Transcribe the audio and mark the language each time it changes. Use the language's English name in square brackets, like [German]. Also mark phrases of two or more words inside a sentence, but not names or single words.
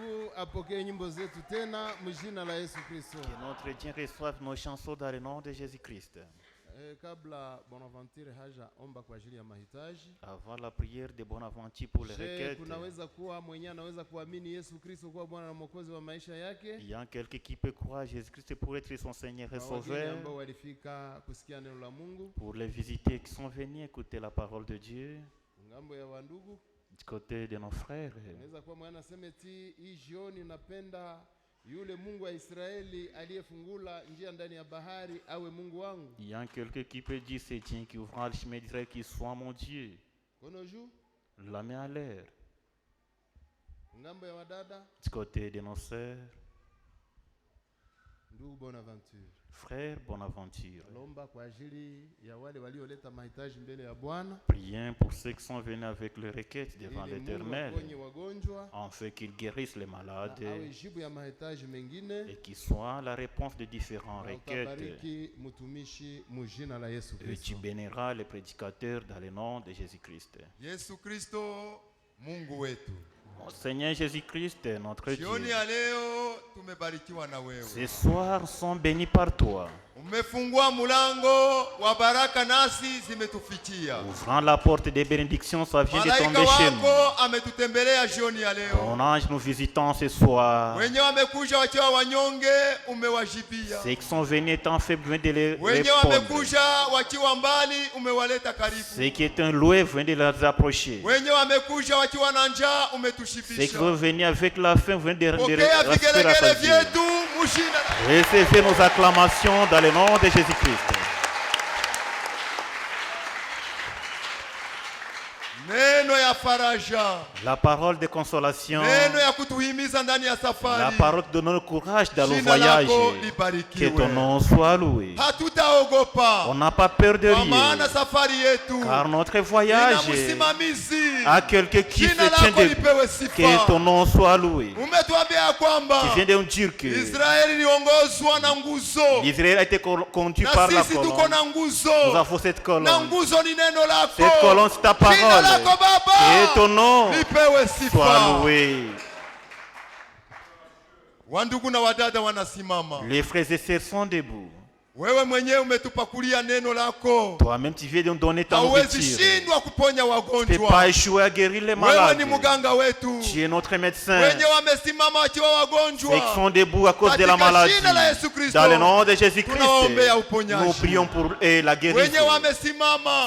[Swahili] apokee nyimbo zetu tena mjina la Yesu Kristo. [French] Que notre Dieu reçoive nos chansons dans le nom de Jésus-Christ. [Swahili] Kabla Bonaventure haja omba kwa ajili ya mahitaji. [French] Avant la prière de Bonaventure pour les requêtes. [Swahili] Kunaweza kuwa mwenyewe anaweza kuamini Yesu Kristo kuwa Bwana na Mwokozi wa maisha yake. [French] Il y a quelqu'un qui peut croire Jésus-Christ pour être son Seigneur et Sauveur. [Swahili] Ambao walifika kusikia neno la Mungu. [French] Pour les visiteurs qui sont venus écouter la parole de Dieu. [Swahili] Ngambo ya wandugu. [French] Du côté de nos frères. [Swahili] Naweza kuwa mwana semeti hii jioni napenda yule Mungu wa Israeli aliyefungula njia ndani ya bahari awe Mungu wangu. [French] Il y a quelqu'un qui peut dire c'est Dieu qui ouvre le chemin d'Israël qui soit mon Dieu. [Swahili] Konoju. [French] La main à l'air. [Swahili] Ngambo ya wadada. [French] Du côté de nos sœurs. [Swahili] Ndugu Bonaventure. [French] Frère Bonaventure. [Swahili] Lomba kwa ajili ya wale walioleta mahitaji mbele ya Bwana. [French] Prions pour ceux qui sont venus avec leurs requêtes devant l'Éternel, afin qu'ils guérissent les malades et qu'ils soient la réponse de différentes requêtes. Et tu béniras les prédicateurs dans le nom de Jésus-Christ. [Swahili] Yesu Kristo, Mungu wetu. [French] Seigneur Jésus-Christ, notre Dieu. [Swahili] Jioni ya leo tumebarikiwa na wewe. [French] Ce soir sont bénis par toi. [Swahili] Umefungua mulango wa baraka nasi zimetufikia. [French] Ouvrant la porte des bénédictions, ça vient de tomber chez nous. [Swahili] Malaika wako ametutembelea jioni ya leo. [French] Ton ange nous visitant ce soir. [Swahili] Wenye wamekuja wakiwa wanyonge umewajibia. [French] Ceux qui sont venus étant faibles viennent de les [Swahili] Wenye wamekuja wakiwa mbali umewaleta karibu. [French] Ceux qui étaient loin viennent de les approcher. [Swahili] Wenye wamekuja wakiwa na njaa umetushibisha. [French] Ceux qui sont venus avec la faim viennent de rassasier. Recevez nos acclamations dans le nom de Jésus-Christ. [Swahili] Neno ya faraja. [French] La parole de consolation. [Swahili] Neno ya kutuhimiza ndani ya safari. [French] La parole de donner courage dans le voyage. Que ton nom soit loué. [Swahili] Hatutaogopa. [French] On n'a pas peur de rien. [Swahili] Maana safari yetu. [French] Car notre voyage [Swahili] msimamizi. [French] A quelqu'un qui se tient debout. Que ton nom soit loué. [Swahili] Umetuambia kwamba. [French] Tu viens de nous dire que [Swahili] Israeli iliongozwa na nguzo. [French] Israël a été conduit par la colonne. [Swahili] Tuko na nguzo. [French] Nous avons cette colonne. [Swahili] Na nguzo ni neno lako. [French] Cette colonne c'est ta parole. Que ton nom soit loué. [Swahili] Wandugu na wadada wanasimama. [French] Les frères et sœurs sont debout. [Swahili] Wewe mwenyewe umetupakulia neno lako. [French] Toi-même tu viens de nous donner ta nourriture. [Swahili] Hauwezi shindwa kuponya wagonjwa. [French] Tu peux pas échouer à guérir les malades. [Swahili] Wewe ni muganga wetu. [French] Tu es notre médecin. [Swahili] Wenye wamesimama wakiwa wagonjwa. [French] Ceux qui sont debout à cause de la maladie. Dans le nom de Jésus-Christ. Nous prions pour la guérison. [Swahili] Wenye wamesimama.